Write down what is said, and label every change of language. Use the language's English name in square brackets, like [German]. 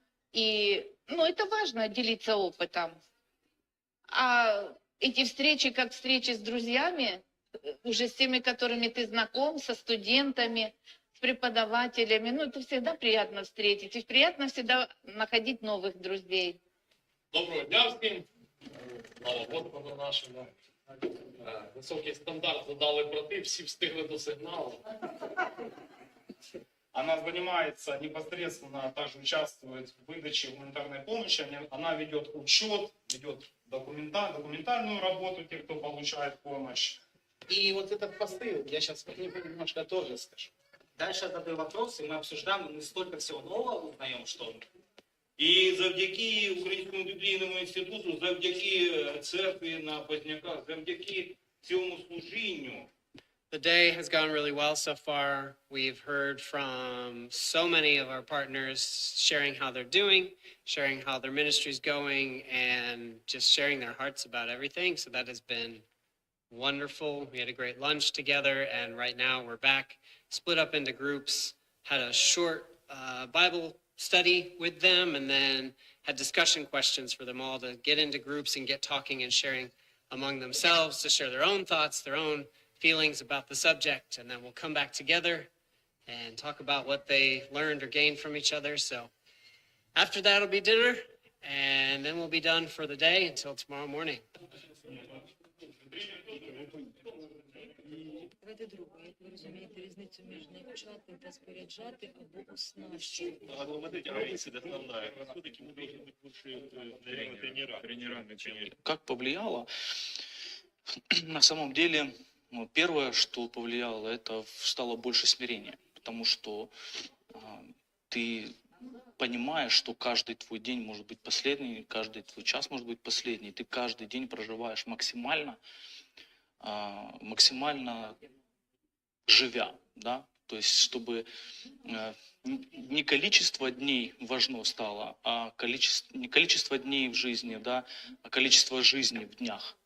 [Russian] И это важно, делиться опытом. А эти встречи, как встречи с друзьями, уже с теми, которыми ты знаком, со студентами, с преподавателями, это всегда приятно встретить. И приятно всегда находить новых друзей. [Ukrainian] Доброго дня всім. Слава Господу нашому. Високий стандарт задали брати, всі встигли до сигналу. [Russian] Она занимается непосредственно, также участвует в выдаче гуманитарной помощи. Она ведет учет, ведет документальную работу тех, кто получает помощь. И вот этот посыл, я сейчас немножко тоже скажу. Дальше я задаю вопросы, мы обсуждаем, мы столько всего нового узнаем, что... [Ukrainian] І завдяки Українському біблійному інституту, завдяки церкві на Позняках, завдяки цьому служінню. [English] The day has gone really well so far. We've heard from so many of our partners sharing how they're doing, sharing how their ministry's going, and just sharing their hearts about everything. So that has been wonderful. We had a great lunch together, and right now we're back, split up into groups, had a short Bible study with them, and then had discussion questions for them all to get into groups and get talking and sharing among themselves, to share their own thoughts, their own feelings about the subject, and then we'll come back together and talk about what they learned or gained from each other. So after that will be dinner, and then we'll be done for the day until tomorrow morning. [Ukrainian] Давайте друге, як ви розумієте різницю між навчати та споряджати або оснащувати? [Russian] Как повлияло? На самом деле, первое, что повлияло, это стало больше смирения, потому что ты понимаешь, что каждый твой день может быть последний, каждый твой час может быть последний, ты каждый день проживаешь максимально живя, да, то есть чтобы не количество дней важно стало, а не количество дней в жизни, да, а количество жизни в днях.